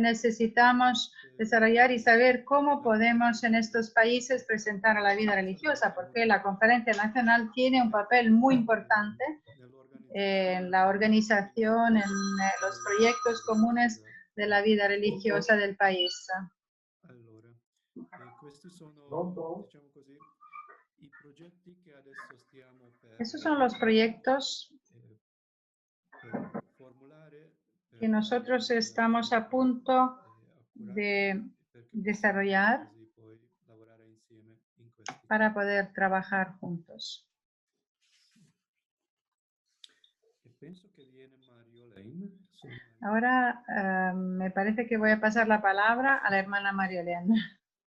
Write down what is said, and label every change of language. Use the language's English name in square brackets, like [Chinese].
[Spanish] necesitamos desarrollar y saber cómo podemos en estos países presentar a la vida religiosa, porque la Conferencia Nacional tiene un papel muy importante en la organización, en los proyectos comunes de la vida religiosa del país. [Italian] Allora, questi sono, diciamo così, i progetti che adesso stiamo [Spanish] Esos son los proyectos [Italian] per formulare, [Spanish] que nosotros estamos a punto de desarrollar [Italian] così poi lavorare insieme in questi [Spanish] para poder trabajar juntos. [Italian] E penso che viene Mario Lane. [Spanish] Ahora me parece que voy a pasar la palabra a la hermana María Elena.